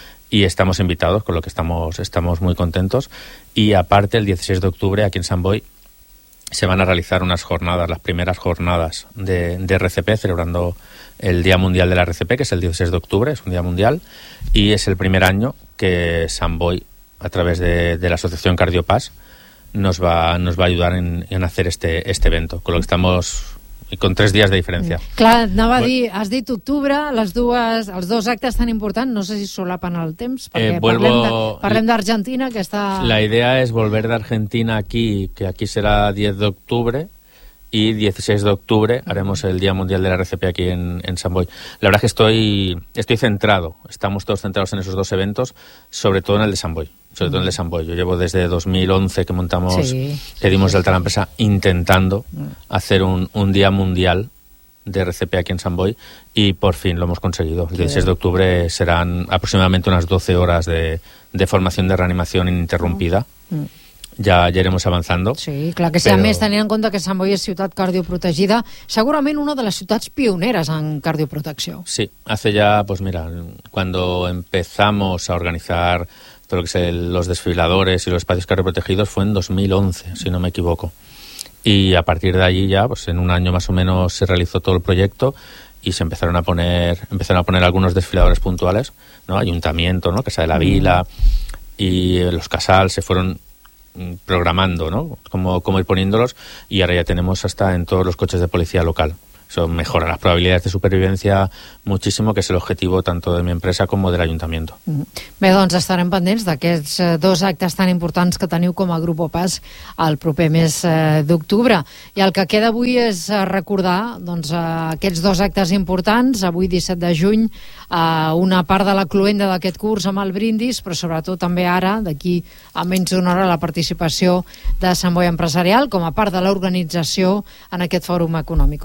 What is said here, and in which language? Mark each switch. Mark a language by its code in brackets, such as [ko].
[es] Y estamos invitados, con lo que estamos muy contentos. Y aparte, el 16 de octubre, aquí en Sant Boi, se van a realizar unas jornadas, las primeras jornadas de RCP, celebrando el Día Mundial de la RCP, que es el 16 de octubre, es un día mundial. Y es el primer año que Sant Boi, a través de la Asociación Cardiopas, nos va a ayudar en hacer este evento, con lo que estamos... [ca] I [es] con [ca] tres dies de diferència. Clar, anava a dir, has dit octubre, els dos actes tan importants, no sé si solapen el temps, perquè parlem d'Argentina, que està... La idea és [es] volver [ca] d'Argentina aquí, que aquí serà 10 d'octubre, i 16 d'octubre [es] haremos [ca] el Dia Mundial de la RCP aquí en Sant Boi. [es] La verdad es que estoy centrado, estamos todos centrados en esos dos eventos, sobre todo en el de Sant Boi. Sobre todo en el de Sant Boi. Yo llevo desde 2011 que montamos, que dimos de alta la empresa, intentando hacer un día mundial de RCP aquí en Sant Boi, y por fin lo hemos conseguido. El 16 de octubre serán aproximadamente unas 12 horas de formación de reanimación ininterrumpida. [ca] Ja anirem avançant. Sí, clar que sí. Però... A més, tenint en compte que Sant Boi és ciutat cardioprotegida, segurament una de les ciutats pioneres en cardioprotecció. [es] Sí, hace ya, pues mira, cuando empezamos a organizar todo lo que es los desfibriladores y los espacios cardioprotegidos fue en 2011, si no me equivoco. Y a partir de allí ya, pues en un año más o menos se realizó todo el proyecto y se empezaron a poner algunos desfibriladores puntuales, ¿no? Ayuntamiento, ¿no? Casa de la Vila y los Casals se fueron programando, ¿no? Como ir poniéndolos, y ahora ya tenemos hasta en todos los coches de policía local. Eso mejora las probabilidades de supervivencia muchísimo, que es el objetivo tanto de mi empresa como del ayuntamiento. [ca] Bé, doncs estarem pendents d'aquests dos actes tan importants que teniu com a grup OPAS el proper mes d'octubre. I el que queda avui és recordar doncs, aquests dos actes importants, avui 17 de juny, una part de la cloenda d'aquest curs amb el brindis, però sobretot també ara, d'aquí a menys d'una hora, la participació de Sant Boi Empresarial com a part de l'organització en aquest fòrum econòmic.